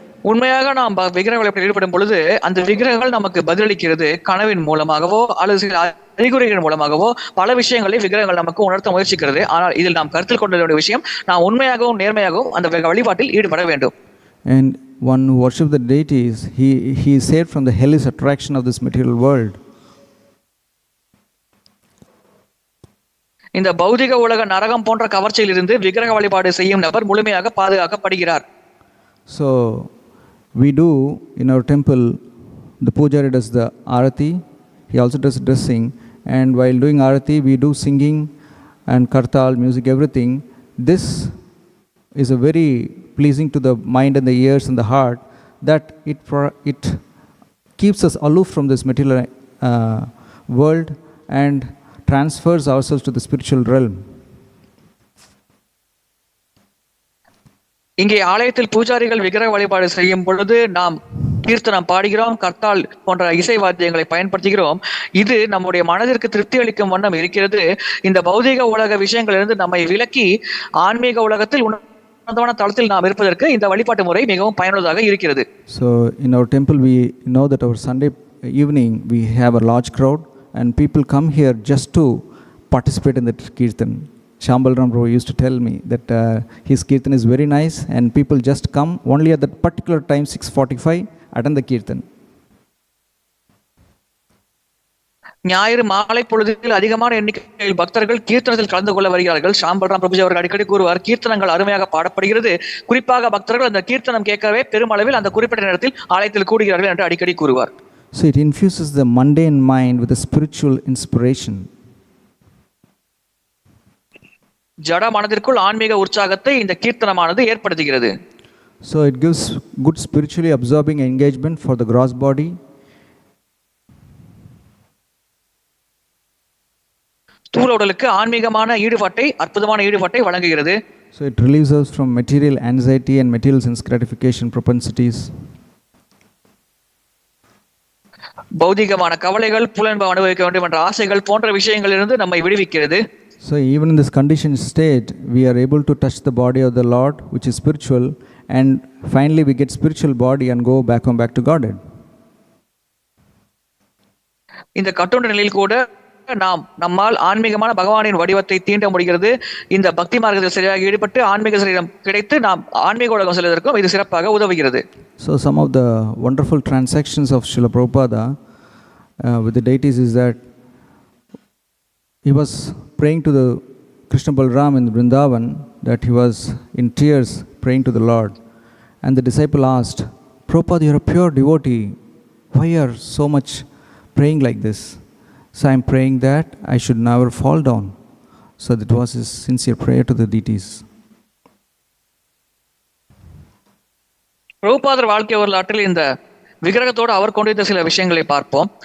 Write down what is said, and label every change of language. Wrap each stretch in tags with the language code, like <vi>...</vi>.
<ta>உண்மையாக நாம் விக்கிரகங்களை ஈடுபடும் பொழுது அந்த விக்கிரகங்கள் நமக்கு பதிலளிக்கிறது. கனவின் மூலமாகவோ அல்லது சில அறிகுறிகள் மூலமாகவோ பல விஷயங்களை விக்கிரகங்கள் நமக்கு உணர்த்த முயற்சிக்கிறது. ஆனால் இதில் நாம் கருத்தில் கொள்ள வேண்டிய விஷயம், நாம் உண்மையாகவும் நேர்மையாகவும் அந்த வழிபாட்டில் ஈடுபட வேண்டும்.</ta> <en>And one who worships the deities, he is saved from the hellish attraction of this material world.</en> <ta>இந்த பௌதிக உலக நரகம் போன்ற கவர்ச்சியில் இருந்து விக்கிரக வழிபாடு செய்யும் நபர் முழுமையாக பாதுகாக்கப்படுகிறார்.</ta> <en>So we do in our temple, the pujari does the arati, he also does dressing, and while doing arati we do singing and kartal, music, everything. This is a very pleasing to the mind and the ears and the heart, that it keeps us aloof from this material world and transfers ourselves to the spiritual realm.</en> <ta>இங்கே ஆலயத்தில் பூஜாரிகள் விக்கிரக வழிபாடு செய்யும் பொழுது நாம் கீர்த்தனம் பாடுகிறோம், கர்த்தால் போன்ற இசை வாத்தியங்களை பயன்படுத்துகிறோம். இது நம்முடைய மனதிற்கு திருப்தி அளிக்கும் வண்ணம் இருக்கிறது. இந்த பௌதிக உலக விஷயங்களிலிருந்து நம்மை விலக்கி ஆன்மீக உலகத்தில் உன்னதமான தளத்தில் நாம் இருப்பதற்கு இந்த வழிபாட்டு முறை மிகவும் பயனுள்ளதாக இருக்கிறது.</ta> <en>So in our temple we know that our Sunday evening we have a large crowd and people come here just to participate in the kirtan. Shambalram Bro used to tell me that his kirtan is very nice and people just come only at that particular time 6:45 attend the kirtan.</en> <ta>ஞாயிறு மாலை பொழுதில் அதிகமான எண்ணிக்கையில் பக்தர்கள் கீர்த்தனத்தில் கலந்து கொள்ள வருகிறார்கள். ஷாம்பல்ராம் பிரபுஜி அவர்கள் அடிக்கடி கூறுவார், கீர்த்தனங்கள் அருமையாக பாடப்படுகிறது, குறிப்பாக பக்தர்கள் அந்த கீர்த்தனம் கேட்கவே பெருமளவில் அந்த குறிப்பிட்ட நேரத்தில் ஆலயத்தில் கூடுகிறார்கள் என்று அடிக்கடி கூறுவார்.</ta> <en>So it infuses the mundane mind with a spiritual inspiration.</en> <ta>ஜட மனதிற்குள் ஆன்மீக உற்சாகத்தை இந்த கீர்த்தனமானது ஏற்படுத்துகிறது.</ta> <en>So it gives good spiritually absorbing engagement for the gross body.</en> <ta>ஸ்தூல உடலுக்கு ஆன்மீகமான ஈடுபாட்டை, அற்புதமான ஈடுபாட்டை வழங்குகிறது.</ta> <en>So it relieves us from material anxiety and material sense gratification propensities.</en> <ta>பௌதிகமான கவலைகள், புலன்பம் அனுபவிக்க வேண்டும் என்ற ஆசைகள் போன்ற விஷயங்களிலிருந்து நம்மை விடுவிக்கிறது.</ta> <en>So even in this conditioned state, we are able to touch the body of the Lord, which is spiritual, and finally we get spiritual body and go back to Godhead.</en> <ta>இந்த கட்டுண்ட நிலையில் கூட நம்மால் ஆன்மீகமான பகவானின் வடிவத்தை தீண்ட முடிகிறது. இந்த பக்தி மார்க்கத்தில் சரியாக ஈடுபட்டு ஆன்மீக சரீரம் கிடைத்து நாம் ஆன்மீக உலகம் செல்வதற்கும் இது சிறப்பாக உதவுகிறது.</ta> <en>So some of the wonderful transactions of Srila Prabhupada with the deities is that he was praying to the Krishna Balram in Vrindavan, that he was in tears praying to the Lord. And the disciple asked, Prabhupada, you are a pure devotee. Why you are so much praying like this? So I am praying that I should never fall down. So that was his sincere prayer to the deities.</en> <ta>பிரபுபாதர் வாழ்க்கை வரலாற்றில் இந்த விக்கிரகத்தோடு அவர் கொண்டிருந்த சில விஷயங்களை பார்ப்போம்.</ta>